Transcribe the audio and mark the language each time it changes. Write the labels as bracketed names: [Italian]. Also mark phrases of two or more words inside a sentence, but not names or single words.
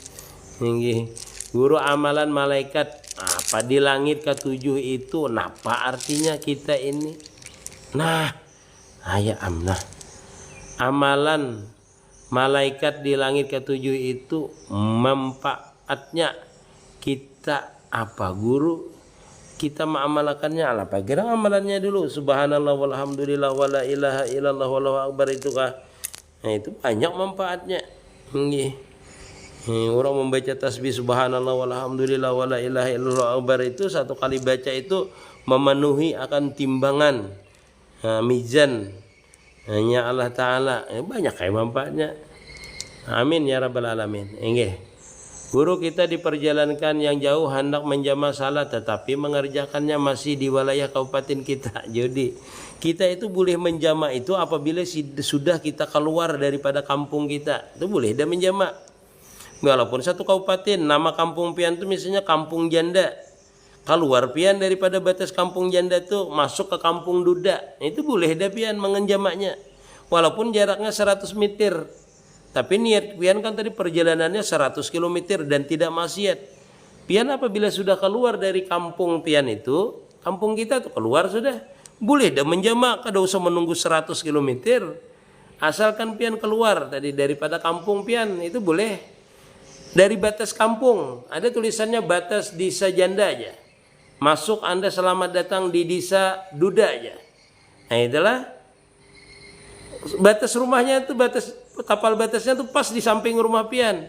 [Indonesian] Guru amalan malaikat apa di langit ke-7 itu, apa artinya kita ini? Nah, amalan malaikat di langit ke-7 itu manfaatnya kita apa guru? Kita mengamalkannya apa? Kira amalannya dulu [Arabic] سبحان الله والحمد لله ولا إله إلا الله والله أكبر [Indonesian] itu kah? Nah, itu banyak manfaatnya. Orang membaca tasbih [Arabic] سبحان الله والحمد لله ولا إله إلا الله أكبر [Indonesian] itu, satu kali baca itu memenuhi akan timbangan mizan hanya Allah Ta'ala. [Banjar] Banyak kayak manfaatnya. [Arabic] آمين يا رب العالمين. [Indonesian] Guru kita diperjalankan yang jauh hendak menjama salat, tetapi mengerjakannya masih di wilayah kabupaten kita. Jadi kita itu boleh menjama itu apabila sudah kita keluar daripada kampung kita, itu boleh dah menjama. [Banjar] Walaupun satu kabupaten, nama kampung pian itu misalnya Kampung Janda, keluar pian daripada batas Kampung Janda itu masuk ke Kampung Duda, itu boleh dah pian mengenjamaknya. Walaupun jaraknya 100 meter. Tapi niat pian kan tadi perjalanannya 100 km dan tidak maksiat. Pian apabila sudah keluar dari kampung pian itu, kampung kita tuh keluar sudah, boleh dah menjamak, kada usah menunggu 100 km. Asalkan pian keluar tadi daripada kampung pian, itu boleh. [Indonesian] Dari batas kampung, ada tulisannya batas Desa Janda aja. Masuk Anda selamat datang di Desa Duda aja. [Banjar] Nah itulah batas rumahnya itu, batas kapal batasnya tuh pas di samping rumah pian.